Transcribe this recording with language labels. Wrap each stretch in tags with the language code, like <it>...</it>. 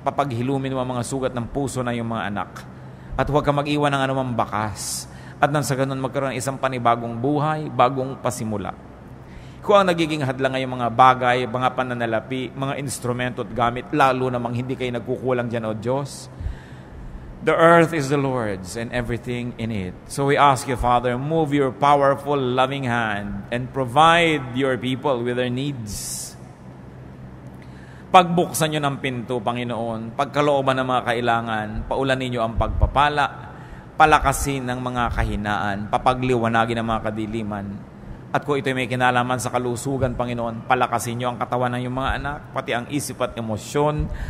<tl>Papaghilumin mo ang mga sugat ng puso na iyong mga anak. At huwag ka mag-iwan ng anumang bakas. At nang sa ganun magkaroon ng isang panibagong buhay, bagong pasimula. Kung ang nagiging hadlang ay mga bagay, mga pananalapi, mga instrumento at gamit, lalo namang hindi kayo nagkukulang dyan, O Diyos.</tl> <en>The earth is the Lord's and everything in it. So we ask you, Father, move your powerful, loving hand and provide your people with their needs.</en> <tl>Pagbuksan nyo ng pinto, Panginoon, pagkalooban ng mga kailangan, paulanin nyo ang pagpapala, palakasin ng mga kahinaan, papagliwanagin ng mga kadiliman. At kung ito'y may kinalaman sa kalusugan, Panginoon, palakasin niyo ang katawan ng iyong mga anak, pati ang isip at emosyon.</tl>